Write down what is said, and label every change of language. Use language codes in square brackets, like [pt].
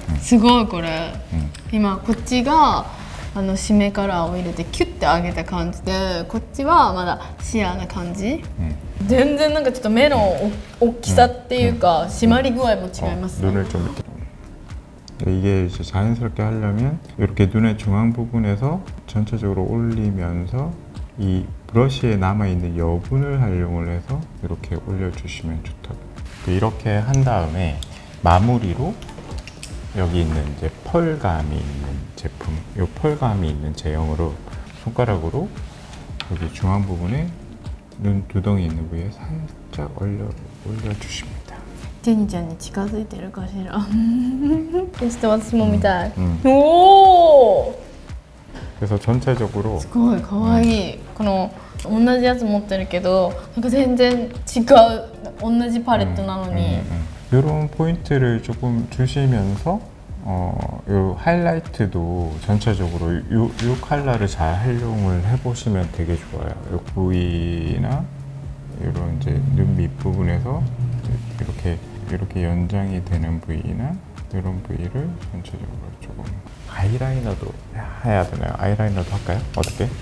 [ja] すごいこれ、今こっちが締めカラーを入れてキュッて上げた感じで、こっちはまだシアーな感じ、全然なんかちょっと目の大きさっていうか、締まり具合も違いますね。 [ko] 눈을 좀 이게 이제 자연스럽게 하려면 이렇게 눈의 중앙 부분에서 전체적으로 올리면서 이 브러쉬에 남아있는 여분을 활용을 해서 이렇게 올려주시면 좋다고. 이렇게 한 다음에 마무리로 여기 있는 이제 펄감이 있는 제품, 이 펄감이 있는 제형으로 손가락으로 여기 중앙 부분에 눈 두덩이 있는 부위에 살짝 올려주십니다. [ja] ジェニちゃんに近づいてるかしら。ちょっと私も見たい。おお。 [ko] 그래서 전체적으로 [ja] すごい可愛い。この同じやつ持ってるけど、なんか全然違う同じパレットなのに。 [ko] 이런 포인트를 조금 주시면서 요 하이라이트도 전체적으로 요 컬러를 잘 활용을 해보시면 되게 좋아요. 요 부위나 이런 이제 눈 밑부분에서 이렇게 연장이 되는 부위나 이런 부위를 전체적으로 조금 아이라이너도 해야 되나요? 아이라이너도 할까요? 어떻게?